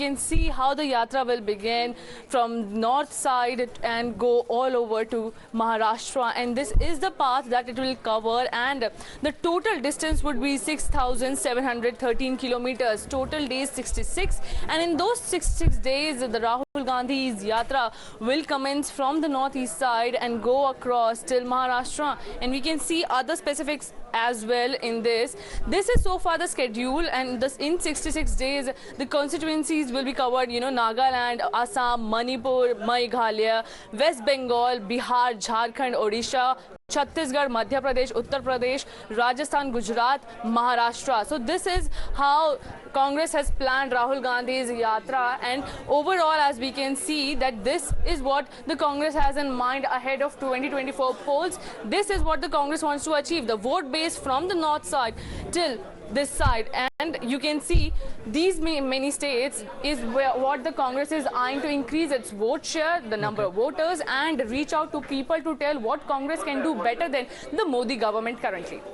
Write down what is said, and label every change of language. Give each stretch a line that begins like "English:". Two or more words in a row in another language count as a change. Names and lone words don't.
English: can see how the yatra will begin from north side and go all over to Maharashtra, and this is the path that it will cover, and the total distance would be 6,713 kilometers, total days 66, and in those 66 days the Rahul Gandhi's yatra will commence from the northeast side and go across till Maharashtra, and we can see other specifics as well in this. This is so far the schedule, and this in 66 days the constituencies will be covered, Nagaland, Assam, Manipur, Meghalaya, West Bengal, Bihar, Jharkhand, Odisha, Chhattisgarh, Madhya Pradesh, Uttar Pradesh, Rajasthan, Gujarat, Maharashtra. So this is how Congress has planned Rahul Gandhi's yatra, and overall, as we can see, that this is what the Congress has in mind ahead of 2024 polls. This is what the Congress wants to achieve, the vote base from the north side till this side, and you can see these many states is what the Congress is eyeing to increase its vote share, the number of voters, and reach out to people to tell what Congress can do better than the Modi government currently.